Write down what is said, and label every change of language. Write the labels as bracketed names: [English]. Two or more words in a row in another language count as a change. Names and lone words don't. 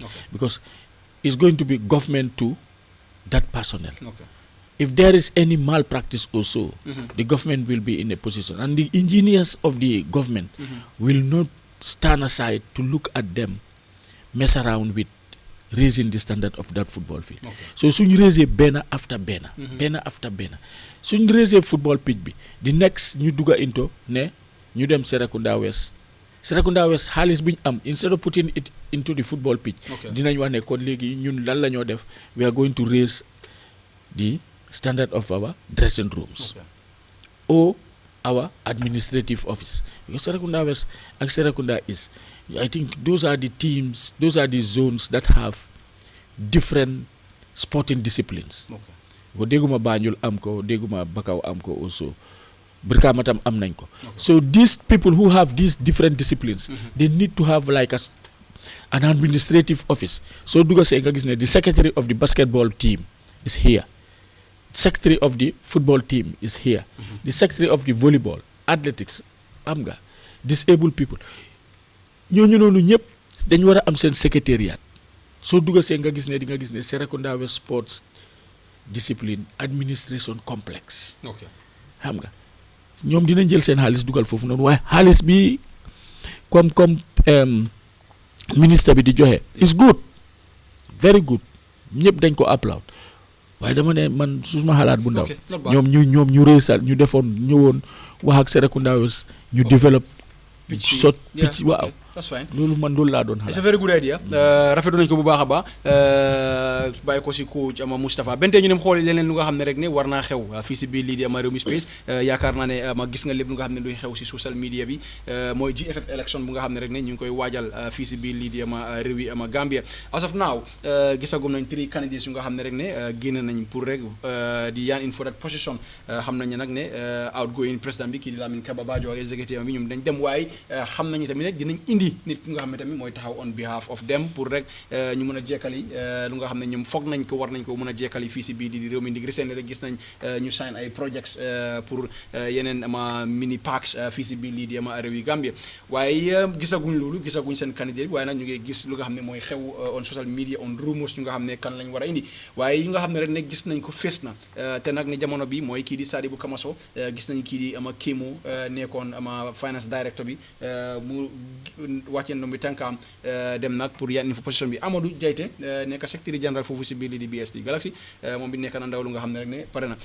[English] Because it's going to be government to that personnel. if there is any malpractice also, the government will be in a position, and the engineers of the government will not stand aside to look at them, mess around with raising the standard of that football field. [Wolof] So suñ raisé benn after benn suñ raisé [English] football pitch [Wolof] bi [English] the next [Wolof] ñu dugga into ne ñu dem Serekunda West xaalis bi ñu am, [English] instead of putting it into the football pitch, [Wolof] dinañ wax ne kon léegi ñun lan la ñoo def, [English] we are going to raise the standard of our dressing rooms or our administrative office, because Serekunda West and Serekunda East, I think those are the teams, those are the zones that have different sporting disciplines. [Wolof] Ko dégguma Banjul am ko, dégguma Bakaw am ko also, Brikama tam am nañ ko. [English] So these people who have these different disciplines, they need to have like an administrative office. So [Wolof] duga say nga gis ne [English] the secretary of the basketball team is here, secretary of the football team is here, the secretary of the volleyball, athletics, [Wolof] am nga [English] disabled people, [Wolof] ñooñu noonu ñëpp dañ war a am seen secrétariat. Soo dugga see nga gis ne di nga gis ne Serekunda West Sports Discipline Administration Complex, xam nga ñoom dinañ jël seen xaalis dugal foofu noonu, waaye xaalis bi [French] comme ministre [Wolof] bi di joxe [English] is good, very good, [Wolof] ñëpp dañ ko applaud, waaye dama ne man suma xalaat bu ndaw ñoom ñu réesal ñu defoon ñëwoon wax ak Serekunda West ñu [English] develop pitch [Wolof] waaw, [English] that's fine. [Wolof] loolu man loolu laa doon xalaat. [English] It's a very good idea. [Wolof] Rafetlu nañ ko bu baax a baax, bàyyi ko si coach ama Moustapha bente ñu dem xooli leneen lu nga xam ne rek ne war naa xew fii si biir lii di ama Rewmi Space. Yaakaar naa ne ma gis nga lépp lu nga xam ne luy xew si [English] social media [Wolof] bi, mooy GFF election bu nga xam ne rek ne ñu ngi koy waajal fii si biir lii di ama réewi ama Gambia. [English] As of now [Wolof] gisagum nañ 3 candidates yu nga xam ne rek ne génn nañ pour rek di yaan [English] in for that position. [Wolof] Xam nañ nag ne outgoing président bi kii di Lamin Kaba Bajo ak executive bi ñoom dañ dem, waaye xam nañu tamit ne dinañ indi nit ki nga xam ne tamit mooy taxaw [English] on behalf of them [Wolof] pour rek ñu mën a jekkali lu nga xam ne ñoom foog nañ ko war nañ ko mën a jekkali fii si biir di réew mi ndig recent rek gis nañ ñu sign ay projects pour yeneen ama mini parks fii si biir lii di ama réew yi Gambia, waaye gisaguñ loolu, gisaguñ seen candidat, waaye nag ñu ngi gis lu nga xam ne mooy xew [English] on social media on rumors [Wolof] ñu nga xam ne kan lañ war a indi, waaye yi nga xam ne rek ne gis nañ ko fees na te nag ne jamono bi mooy kii di Sadibou Kamaso, gis nañ kii di ama Kémo nekkoon ama [English] finance director [Wolof] bi mu wàccee ndoom bi tànkaam dem nag pour yan info position bi. Amadou Jaite nekk secrétaire général foofu si biir lii di BSD Galaxy, moom bi nekk na ndaw lu nga xam ne rek ne pare na.